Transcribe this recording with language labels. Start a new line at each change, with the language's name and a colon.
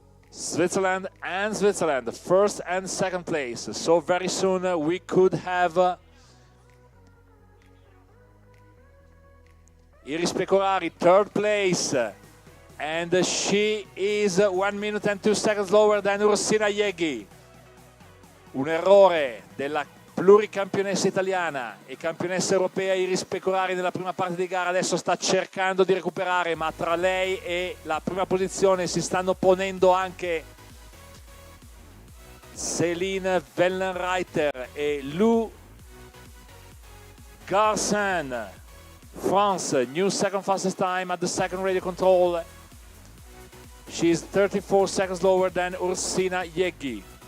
English: Switzerland and Switzerland, first and second place. So very soon we could have Iris Pecorari, third place, and she is 1 minute and 2 seconds lower than Ursina Yeghi.
Italian: Un errore della pluricampionessa italiana e campionessa europea Iris Pecorari nella prima parte di gara, adesso sta cercando di recuperare, ma tra lei e la prima posizione si stanno ponendo anche Céline Wellenreiter e Lou Garcin.
English: France, new second fastest time at the second radio control. She is 34 seconds lower than Ursina Yeghi.